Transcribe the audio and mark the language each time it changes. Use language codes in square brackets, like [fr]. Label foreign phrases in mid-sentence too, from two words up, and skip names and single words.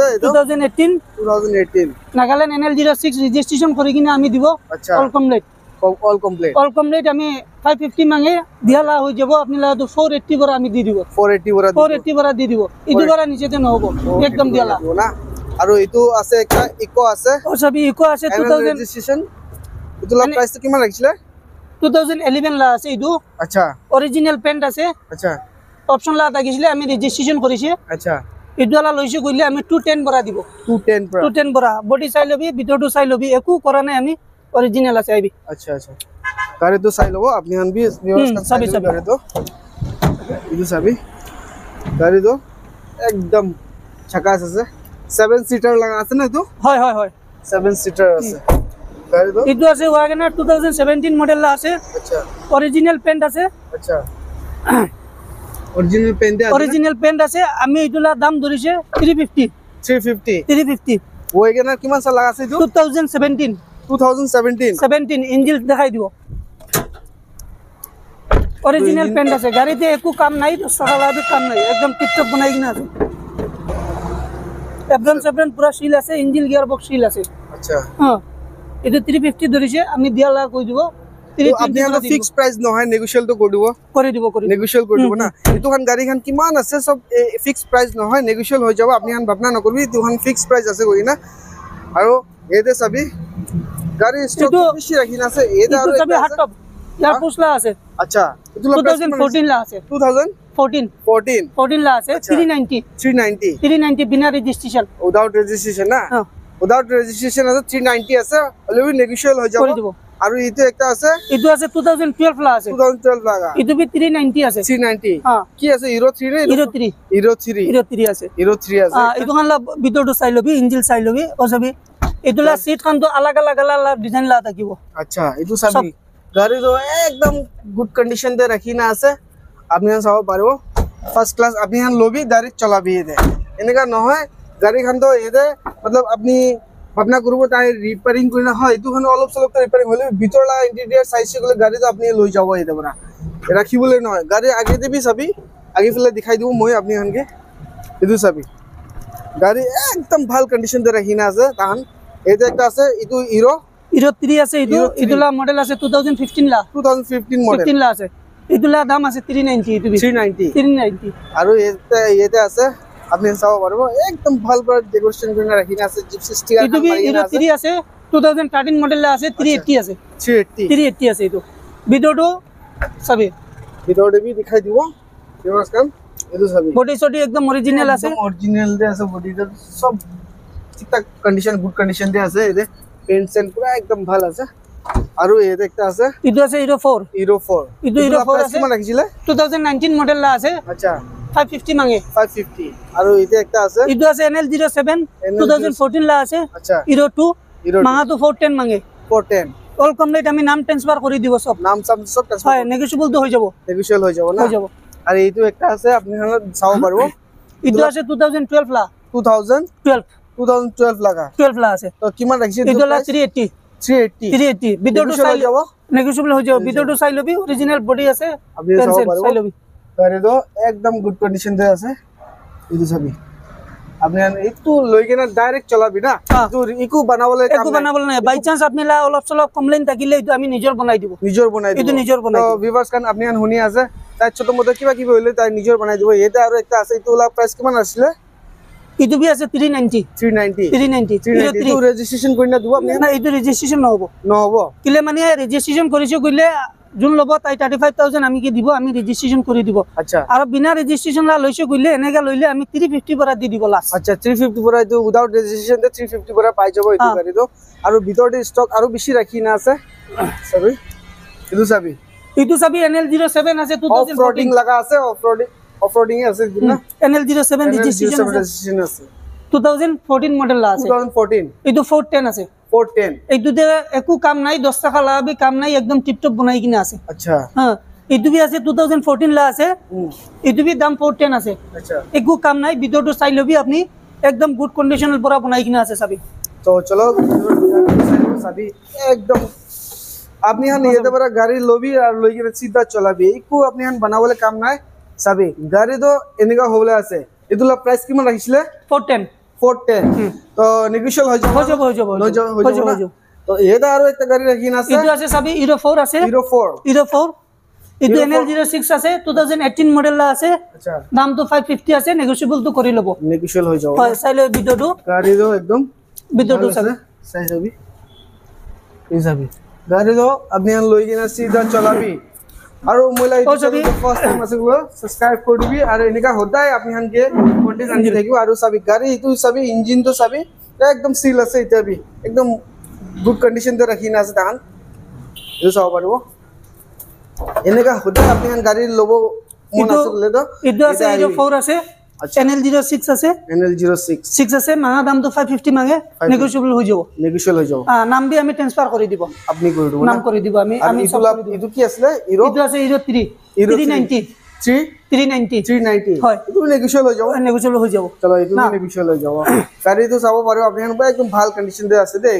[nag] 2018 নাগাল্যান্ড NL06 রেজিস্ট্রেশন করে কিনা আমি দিব আচ্ছা [en] all complete [nag] আমি 550 মাঙ্গে দিয়ালা হৈ যাব আপনি লা তো 480 বড় আমি দি দিব 480 বড় দি দিব ইদু বড় নিচেতে নহব একদম দিয়ালা না আৰু এটো আছে একটা ইকো আছে ও সবই ইকো আছে 2000 রেজিস্ট্রেশন এটোলা প্রাইস তো কিমান রাখিছিলে 2011 লা আছে ইদু আচ্ছা [en] original paint [nag] আছে আচ্ছা অপশন লা থাকিছিলে আমি রেজিস্ট্রেশন কৰিছে আচ্ছা ইদুলা লৈছে কইলে আমি 210 বড় দিব 210 বড় বডি চাই লবি ভিতৰটো চাই লবি একো কৰা নাই আমি অরিজিনাল আছে আইবি আচ্ছা আচ্ছা গাড়ি তো চাই লব আপনি হান বি সবই গাড়ি তো ইদু সবই গাড়ি তো একদম ছাকাস আছে 7 সিটার লাগা আছে না তো হয় হয় হয় 7 সিটার আছে গাড়ি তো ইদু আছে ওয়াগনার 2017 মডেল লা আছে আচ্ছা [en] original paint [nag] আছে আচ্ছা [en] original paint [nag] আছে আমি ইদুলা দাম ধরিছে 350 ওয়েগনার কিমান সাল লাগা আছে তো 2017 ইঞ্জিন দেখাই দিব [en] original paint [nag] আছে গাড়িতে একো কাম নাই তো সকালাবে কাম নাই একদম টিপটপ বনাই কিনা আছে এভরন পুরা সিল আছে [en] engine gear box seal [nag] আছে আচ্ছা হ্যাঁ এটা 350 ধরিছে আমি দিয়ালা কই দিব আপনি আমরা [en] fix price [nag] নহয় নেগোশিয়েবল তো করে দিব নেগোশিয়েবল করে দিব না এতখান গাড়ি খান কিমান আছে সব [en] fix price [nag] নহয় নেগোশিয়েবল হৈ যাব আপনি আন ভাবনা নকৰবি তুহান [en] fix price [nag] আছে কই না আৰু এতে সবই গাড়ি স্টক বেশি রাখি না আছে এদা আৰু সবই হাট টপ ইয়ার পুছলা আছে আচ্ছা 2014 লা আছে 2014 লা আছে 390 বিনা রেজিস্ট্রেশন [en] without registration [nag] না [en] without registration [nag] আছে 390 আছে [en] already negotiable [nag] হৈ যাব কৰি দিব আৰু ইটো একটা আছে ইটো আছে 2012 লা আছে 2012 লাগা ইটো বি 390 আছে 390 হ্যাঁ কি আছে হিরো 3 নে হিরো 3 হিরো 3 হিরো 3 আছে হিরো 3 আছে ইটো খান ভিতৰটো চাই লবি ইঞ্জিন চাই লবি ও সবি ইটোলা সিট খান তো আলাগ আলাগ ডিজাইন লা থাকিব আচ্ছা ইটো সবি গাড়ি তো একদম [en] good condition [nag] দে রাখি না আছে আপনি চাব পারবো [en] first class [nag] আপনি হান লবি ডাইরেক্ট চলাবি দে এনেকা নহয় গাড়ি খান তো এদে मतलब আপনি ভাবনা করব তাই রিপেয়ারিং করি না হয় ইটো খান অলপ সলপ রিপেয়ারিং হলে ভিতরলা [en] interior size [nag] গুলো গাড়ি তো আপনি লই যাব এদে বড়া রাখিবলে নহয় গাড়ি আগে দিবি সবি আগে ফেলে দেখাই দিব মই আপনি হানকে ইটো সবি গাড়ি একদম ভাল কন্ডিশন দে রাখি না আছে তাহান এটা একটা আছে ইটো হিরো হিরো 3 আছে ইটোলা মডেল আছে 2015 লা 2015 মডেল 15 লা আছে ইটোলা দাম আছে 390 ইটো 390 আৰু এতে আছে আপনি চাব পারবো একদম ভাল ভাল ডেকোরেশন করে রাখি না আছে জিপসি স্টিকার ইটো হিরো 3 আছে 2013 মডেল লা আছে 380 আছে 380 আছে ইটো ভিডিওটো সবি ভিডিওটো বি দেখাই দিব ভিউয়ার্স কাম এটো সবি বডি সডি একদম অরিজিনাল আছে অরিজিনাল দে আছে বডিটা সব ঠিকঠাক কন্ডিশন [en] good condition [nag] দে আছে এতে পেইন্ট সেল পুরা একদম ভাল আছে আৰু এতে একটা আছে ইটো আছে হিরো 4 হিরো 4 ইটো হিরো 4 আছে কিমান রাখিছিলে 2019 মডেল লা আছে আচ্ছা 550 মাঙ্গে 550 আৰু এতে একটা আছে ইটো আছে NL07 2014 লা আছে আচ্ছা হিরো 2 মাহা তো 410 মাঙ্গে 410 [en] all complete [nag] আমি নাম ট্রান্সফার কৰি দিব সব নাম সব ট্রান্সফার হয় নেগোশিয়েবল তো হৈ যাব নেগোশিয়েবল হৈ যাব না হৈ যাব আর এইটো একটা আছে আপনি চাব পারবো ইটো আছে 2012 লা 2012 লাগা 12 লা আছে তো কিমান রাখিছে ইটো লা 380 380 ভিডিওটো চাই যাব নেগোশিয়েবল হৈ যাব ভিডিওটো চাই লবি অরিজিনাল বডি আছে আপনি চাব পারবো চাই লবি গাড়ি তো একদম [en] good condition [nag] দে আছে ইটো সবি আপনি একটু লই কেনা ডাইরেক্ট চলাবি না তো ইকু বানাবলে কাম একু বানাবলে নাই বাই চান্স আপনি লা অলপ সলপ কমপ্লেইন থাকিলে ইটো আমি নিজর বনাই দিব ইটো নিজর বনাই তো ভিউয়ার্স কান আপনি শুনি আছে তাই ছোট মত কিবা কিবা হইলে তাই নিজর বনাই দিব এটা আৰু একটা আছে ইটোলা প্রাইস কিমান আছিল ইটো বি আছে 390 ইটো রেজিস্ট্রেশন করি না দিব আপনি না ইটো রেজিস্ট্রেশন নহব কিলে মানে রেজিস্ট্রেশন কৰিছো কইলে জুন লব তাই 35000 আমি কি দিব আমি রেজিস্ট্রেশন কৰি দিব আচ্ছা আৰু বিনা রেজিস্ট্রেশন লা লৈছো কইলে এনেকা লইলে আমি 350 পৰা দি দিব লাস্ট আচ্ছা 350 পৰা ইটো [en] without registration [nag] দে 350 পৰা পাই যাব ইটো গাড়ি তো আৰু ভিতৰতে স্টক আৰু বেছি ৰাখি না আছে সবি ইটো সবি ইটো সবি NL07 আছে 2014 অফরোডিং লাগা আছে অফরোডিং আছে না NL07 রেজিস্ট্রেশন আছে 2014 মডেল লা আছে 2014 ইটো 410 আছে 410 এইটোতে একো কাম নাই 10 টাকা লাগাবি কাম নাই একদম টিপটপ বনাই কিনে আছে আচ্ছা হ্যাঁ এইটো বি আছে 2014 লা আছে এইটো বি দাম 410 আছে আচ্ছা একো কাম নাই ভিডিওটো চাই লবি আপনি একদম [en] good conditional [nag] পৰা বনাই কিনে আছে সবি তো চলো সবি একদম আপনি হান এতে বড় গাড়ি লবি আর লই গিয়ে সিধা চলাবি একো আপনি হান বানাবলে কাম নাই সবি গাড়ি তো এনেকা হবলে আছে এতুলা প্রাইস কিমান রাখিছিলে 410 তো নেগোশিয়েবল হৈ যাব তো এটা আৰু একটা গাড়ি রাখি না আছে ইটো আছে সবি হিরো 4 আছে হিরো 4 ইটো NL06 আছে 2018 মডেল লা আছে আচ্ছা দাম তো 550 আছে নেগোশিয়েবল তো কৰি লব নেগোশিয়েবল হৈ যাব হয় চাইলে ভিডিওটো গাড়ি তো একদম ভিডিওটো চাই যাবি এই যাবি গাড়ি তো আপনি লই কিনা সিধা চলাবি আৰু মইলা ইটো [en] first time [nag] আছে গো সাবস্ক্রাইব কৰি দিবি আৰু এনেকা হদাই আপনি হানকে কন্টেন্ট আনি থাকিব আৰু সবি গাড়ি ইটো সবি ইঞ্জিন তো সবি একদম সিল আছে এটা বি একদম [en] good condition [nag] তে রাখি না আছে তান ইটো চাব পারবো এনেকা হদাই আপনি হান গাড়ি লব মন আছে বলে তো ইটো আছে হিরো 4 আছে NL06 আছে NL06 আছে মাহা দাম তো 550 মাঙ্গে নেগোশিয়েবল হৈ যাব নাম বি আমি ট্রান্সফার কৰি দিব আপনি কৰি দিব নাম কৰি দিব আমি ইটো কি আছিল হিরো ইটো আছে হিরো 390 390 হয় ইটো নেগোশিয়েবল হৈ যাব চলো ইটো নেগোশিয়েবল হৈ যাব গাড়ি তো চাব পারো আপনি একদম ভাল কন্ডিশন দে আছে দে